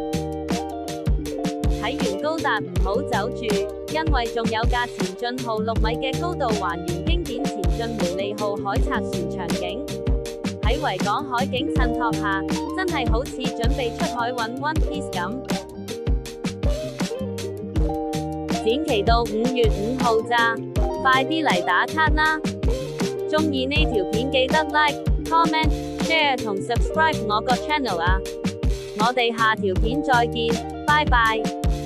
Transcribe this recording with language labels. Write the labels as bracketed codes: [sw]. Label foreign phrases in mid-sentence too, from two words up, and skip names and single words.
[yue] 睇完高達唔好走住，因為仲有架前進號6米嘅高度還原經典前進梅利號海賊船場景，喺維港海景襯托下，真係好似準備出海揾 One Piece 咁。展期到5月5號咋，快啲嚟打卡啦！鍾意呢條片記得 [en] like、comment、share [yue] 同 subscribe 我個 channel啊！我哋下條片再見，拜拜。